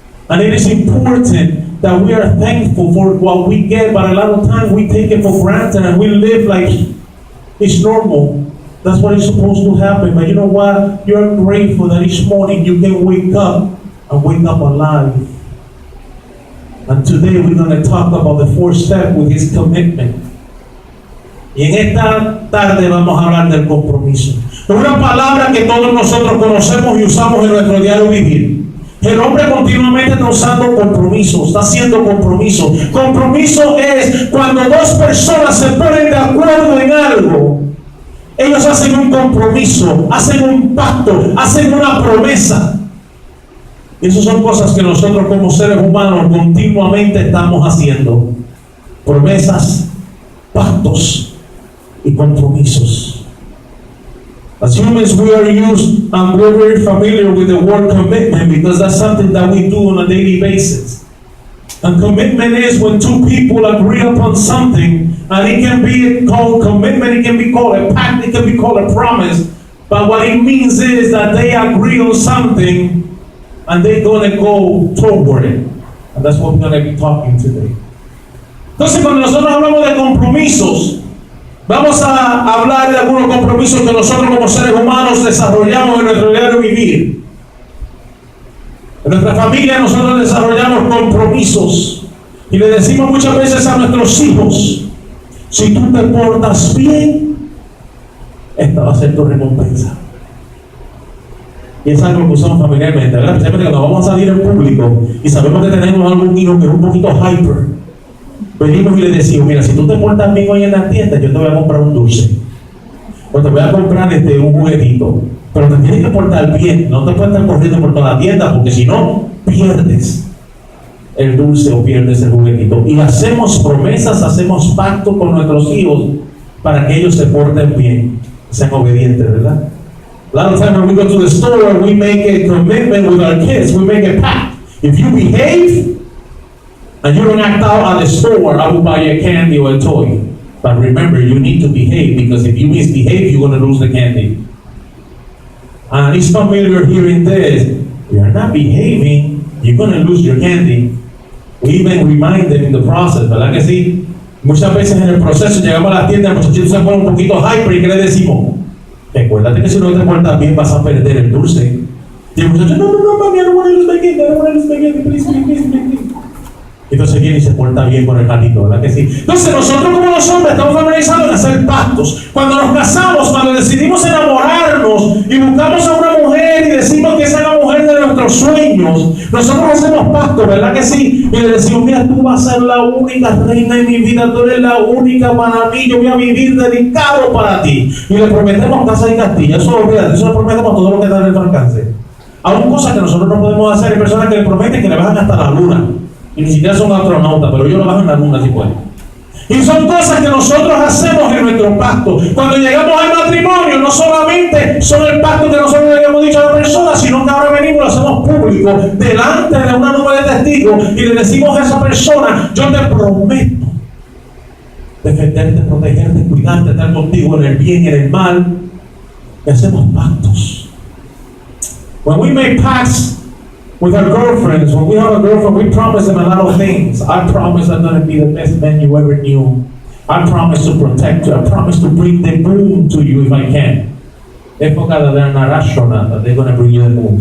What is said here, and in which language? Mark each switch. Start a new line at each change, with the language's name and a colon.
English: And it is important that we are thankful for what we get, but a lot of times we take it for granted and we live like it's normal. That's what is supposed to happen. But you know what? You're grateful that each morning you can wake up and wake up alive. And today we're going to talk about the fourth step, with his commitment.
Spanish: Y en esta tarde vamos a hablar del compromiso. Es una palabra que todos nosotros conocemos y usamos en nuestro diario vivir. El hombre continuamente está usando compromiso, está haciendo compromiso. Compromiso es cuando dos personas se ponen de acuerdo en algo. Ellos hacen un compromiso, hacen un pacto, hacen una promesa. Y esas son cosas que nosotros como seres humanos continuamente estamos haciendo. Promesas, pactos y compromisos.
English: As humans, we are used and we're very familiar with the word commitment because that's something that we do on a daily basis. And commitment is when two people agree upon something, and it can be called commitment, it can be called a pact, it can be called a promise. But what it means is that they agree on something and they're going to go toward it. And that's what we're going to be talking today.
Spanish: Entonces, cuando nosotros hablamos de compromisos, vamos a hablar de algunos compromisos que nosotros como seres humanos desarrollamos en nuestro diario vivir. En nuestra familia nosotros desarrollamos compromisos y le decimos muchas veces a nuestros hijos: si tú te portas bien, esta va a ser tu recompensa. Y es algo que usamos familiarmente, ¿verdad? Especialmente cuando vamos a salir en público y sabemos que tenemos algún hijo que es un poquito hyper. Venimos y le decimos: mira, si tú te portas bien hoy en la tienda, yo te voy a comprar un dulce, o te voy a comprar un juguetito, pero te tienes que portar bien, no te puedes estar corriendo por toda la tienda, porque si no, pierdes. el dulce o pierdes el juguetito. Y hacemos promesas, hacemos pactos con nuestros hijos para que ellos se porten bien, sean obedientes, ¿verdad?
English: A lot of times when we go to the store, we make a commitment with our kids. We make a pact. If you behave and you don't act out at the store, I will buy you a candy or a toy. But remember, you need to behave, because if you misbehave, you're going to lose the candy. And it's familiar hearing this. You're not behaving, you're going to lose your candy. We even remind them in the process,
Spanish: ¿verdad que sí? Muchas veces en el proceso llegamos a la tienda, el muchachito se pone un poquito hyper y ¿qué le decimos? Recuérdate que si no te portas bien vas a perder el dulce. Y el muchacho, no, mami,
English: I don't want to lose my candy, I don't want to lose my candy, please.
Spanish: Entonces viene y se porta bien con el gatito, ¿verdad que sí? Entonces nosotros como los hombres estamos familiarizados en hacer pactos. Cuando nos casamos, cuando decidimos enamorarnos y buscamos a una mujer y decimos que esa es la mujer de nuestros sueños, nosotros hacemos pactos, ¿verdad que sí? Y le decimos, mira, tú vas a ser la única reina de mi vida, tú eres la única para mí, yo voy a vivir dedicado para ti. Y le prometemos casa y castillo. Eso olvídate, eso le prometemos todo lo que está en nuestro alcance. Aún cosas que nosotros no podemos hacer, hay personas que le prometen que le bajan hasta la luna. Y ni siquiera son astronautas, pero ellos lo bajan en la luna si pueden. Y son cosas que nosotros hacemos en nuestro pacto. Cuando llegamos al matrimonio, no solamente son el pacto que nosotros le habíamos dicho a la persona, sino que ahora venimos y lo hacemos público, delante de una nube de testigos, y le decimos a esa persona, yo te prometo defenderte, protegerte, cuidarte, estar contigo en el bien y en el mal. Y hacemos pactos.
English: When we make pacts with our girlfriends, when we have a girlfriend, we promise them a lot of things. I promise I'm going to be the best man you ever knew. I promise to protect you. I promise to bring the moon to you if I can. Época that they're not astronaut, they're going to bring you the moon.